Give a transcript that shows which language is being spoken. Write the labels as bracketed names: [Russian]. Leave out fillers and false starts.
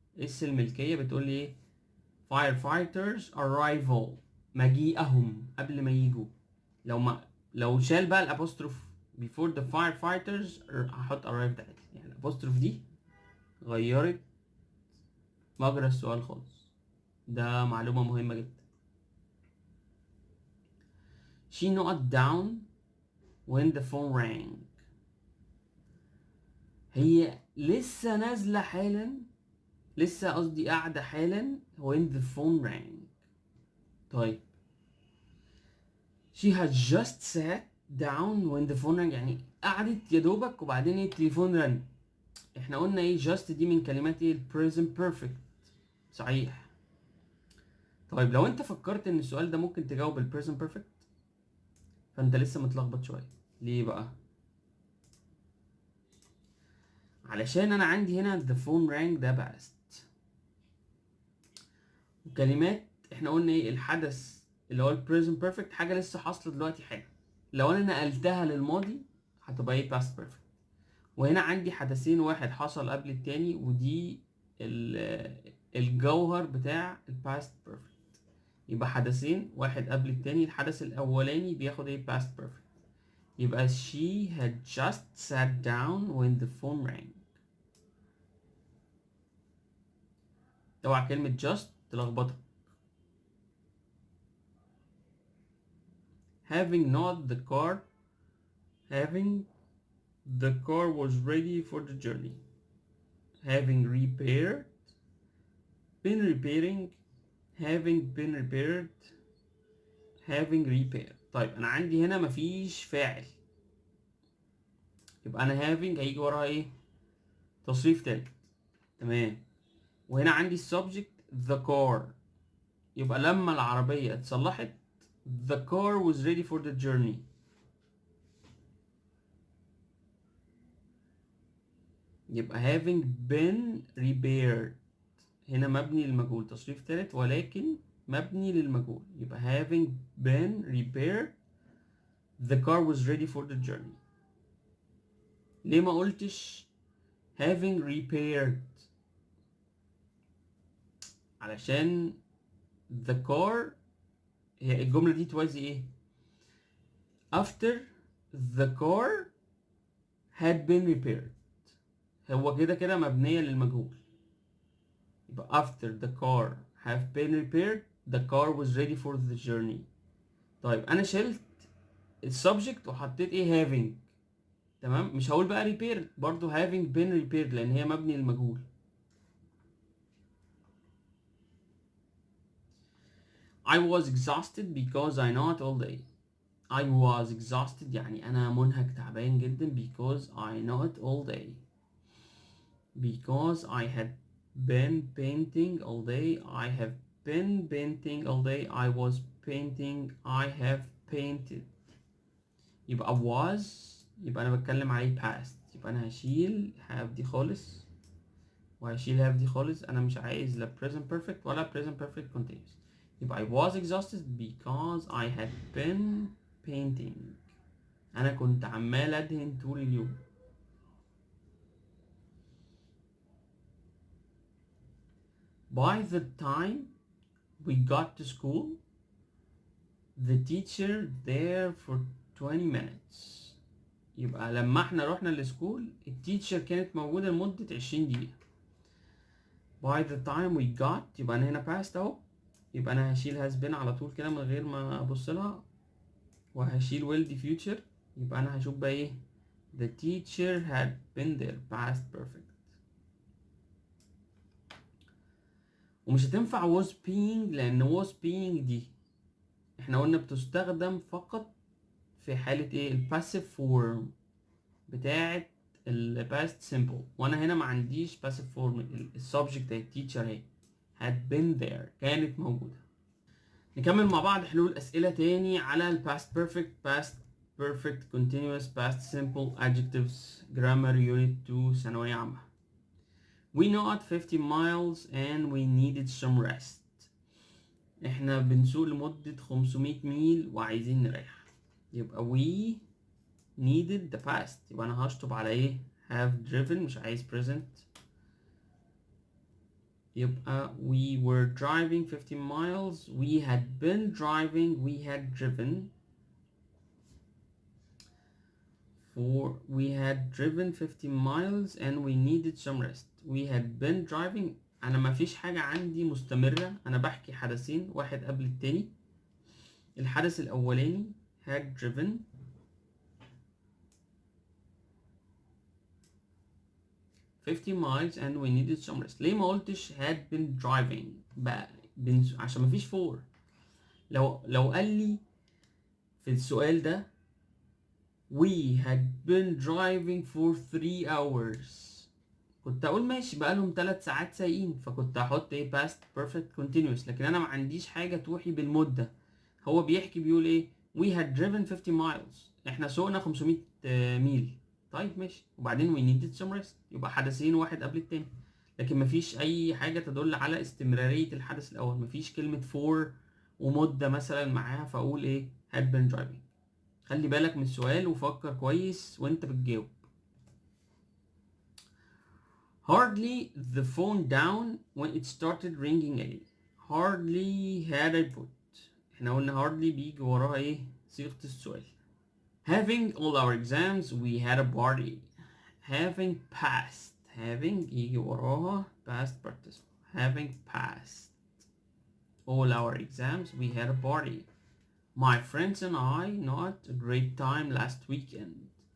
[Arabic] اس الملكية بتقول لي ايه؟ firefighters arrival، مجيئهم قبل ما يجوا. لو شال بقى الابوستروف before the firefighters هحط arrived عادي. يعني الابوستروف دي غيرت مجرى السؤال خالص. ده معلومة مهمة جدا. [English] she noted down when the phone rang. [Arabic] هي لسه نازلة حالا، لسه قصدي قاعدة حالا [English] when the phone rang. طيب she had just sat down when the phone rang، [Arabic] يعني قعدت يا دوبك وبعدين التليفون رن. احنا قلنا ايه؟ just دي من كلمات ايه؟ present perfect. صحيح. طيب لو انت فكرت ان السؤال ده ممكن تجاوب present perfect، فانت لسه متلخبط شوية. ليه بقى؟ علشان انا عندي هنا [English] the phone rang [Arabic] ده past، وكلمات احنا قلنا ايه؟ الحدث اللي هو present perfect حاجة لسه حاصلة دلوقتي حالا. لو انا نقلتها للماضي هتبقى ايه؟ past perfect. وهنا عندي حدثين، واحد حصل قبل التاني، ودي الجوهر بتاع past perfect. يبقى حدثين، واحد قبل التاني، الحدث الاولاني بياخد ايه؟ past perfect. [English] يبقى she had just sat down when the phone rang. [Arabic] اوعى كلمة just تلخبطك. [English] having not the car، having the car was ready for the journey. having repaired، been repairing، having been repaired، having repaired. [Arabic] طيب انا عندي هنا مفيش فاعل، يبقى انا having هيجي وراها ايه؟ تصريف تالت. تمام. وهنا عندي السبجكت [English] the car، [Arabic] يبقى لما العربية اتصلحت [English] the car was ready for the journey. [Arabic] يبقى having been repaired هنا مبني للمجهول، تصريف تالت ولكن مبني للمجهول. [English] يبقى having been repaired the car was ready for the journey. [Arabic] ليه ما قلتش having repaired؟ علشان the car هي الجملة دي توازي ايه؟ [English] after the car had been repaired، [Arabic] هو كده كده مبنية للمجهول. [English] يبقى after the car have been repaired the car was ready for the journey. [Arabic] طيب انا شلت السبجكت وحطيت ايه؟ having. تمام. مش هقول بقى repaired، برضو having been repaired لان هي مبني للمجهول. [English] I was exhausted because I not all day. I was exhausted [Arabic] يعني انا منهك تعبان جدا [English] because I not all day. because I had been painting all day. I have been painting all day. I was painting. I have painted. [Arabic] يبقى was يبقى انا بتكلم عليه past، يبقى انا هشيل have دي خالص وهشيل have دي خالص. انا مش عايز لا [English] present perfect ولا present perfect continuous. يبقى I was exhausted because I had been painting. [Arabic] انا كنت عمال ادهن طول اليوم. [English] By the time we got to school the teacher there for 20 minutes. [Arabic] يبقى لما احنا رحنا للسكول التيتشر كانت موجودة لمدة 20 دقيقة. [English] By the time we got [Arabic] يبقى انا هنا past اهو، يبقى انا هشيل has been على طول كده من غير ما ابص لها وهشيل will دي future، يبقى انا هشوف بقى ايه [English] the teacher had been there [Arabic] past perfect. ومش هتنفع was being لان was being دي احنا قلنا بتستخدم فقط في حالة ايه الباسيف فورم بتاعة الباست سيمبل، وانا هنا ما عنديش باسيف فورم. السبجكت اهي teacher اهي [English] had been there [Arabic] كانت موجودة. نكمل مع بعض حلول اسئلة تاني على الباست perfect past perfect continuous past simple adjectives grammar unit 2 ثانوية عامة. [English] We not 50 miles and we needed some rest. [Arabic] احنا بنسوق لمدة 500 ميل وعايزين نريح. يبقى we needed the past، يبقى انا هشطب على ايه have driven مش عايز present. [English] يبقى we were driving 50 miles we had been driving we had driven we had driven 50 miles and we needed some rest. we had been driving [Arabic] انا ما فيش حاجة عندي مستمرة، انا بحكي حدثين واحد قبل التاني. [English] الحدث الاولاني had driven fifty miles and we needed some rest. [Arabic] ليه ما قلتش had been driving بقى عشان ما فيش for. لو قال لي في السؤال ده [English] we had been driving for 3 hours [Arabic] كنت اقول ماشي بقالهم 3 ساعات سايقين، فكنت هحط ايه past perfect continuous. لكن انا ما عنديش حاجة توحي بالمدة. هو بيحكي بيقول ايه [English] we had driven 50 miles [Arabic] احنا سوقنا 500 ميل. طيب ماشي، وبعدين [English] we needed some rest [Arabic] يبقى حدثين واحد قبل التاني. لكن مفيش اي حاجة تدل على استمرارية الحدث الاول، مفيش كلمة for ومدة مثلا معاها فاقول ايه had been driving. خلي بالك من السؤال وفكر كويس وانت بتجاوب. [English] hardly the phone down when it started ringing again. hardly had I put، [Arabic] احنا قلنا hardly بيجي وراها ايه صيغة السؤال. [English] having all our exams we had a party. having passed having [Arabic] يجي وراها [English] past participle. having passed all our exams we had a party. my friends and I not a great time last weekend.